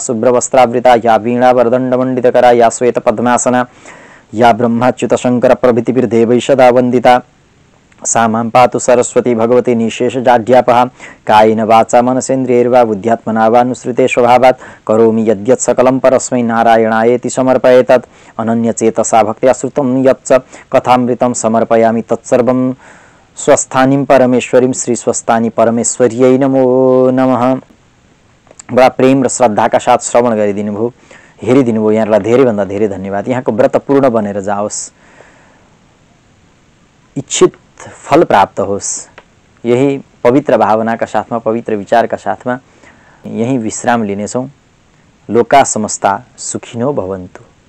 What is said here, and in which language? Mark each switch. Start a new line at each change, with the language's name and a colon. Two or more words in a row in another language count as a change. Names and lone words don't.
Sanskrit: शुभ्रवस्त्रावृता या वीणा वरदण्डमण्डितकरा या श्वेत पद्मासना या ब्रह्माच्युत शंकर प्रभृतिभिर्देवैः सदा वन्दिता सा मां पातु सरस्वती भगवती निशेषजाड्यापहा कायेन वाचा मनसेन्द्रियैर्वा बुद्ध्यात्मना वानुसृते स्वभावात् करोमि यद्यत् सकलं परस्मै नारायणायेति समर्पयेतत् अनन्यचेतसा भक्त्या श्रुतं यच्च कथामृतं समर्पयामि तत्सर्वं स्वस्थानीं परमेश्वरीं श्री स्वस्थानी परमेश्वर्यै नमो नमः।
Nepali: बडा प्रेम र श्रद्धाका साथ श्रवण गरिदिनु भयो, हेरिदिनु भयो। यहाँलाई धेरैभन्दा धेरै धन्यवाद। यहाँको व्रत पूर्ण बनेर जाओस्, इच्छित फल प्राप्त होस्। यही पवित्र भावनाका साथमा, पवित्र विचारका साथमा यही विश्राम लिनेछौँ।
Sanskrit: लोका समस्ता सुखिनो भवन्तु।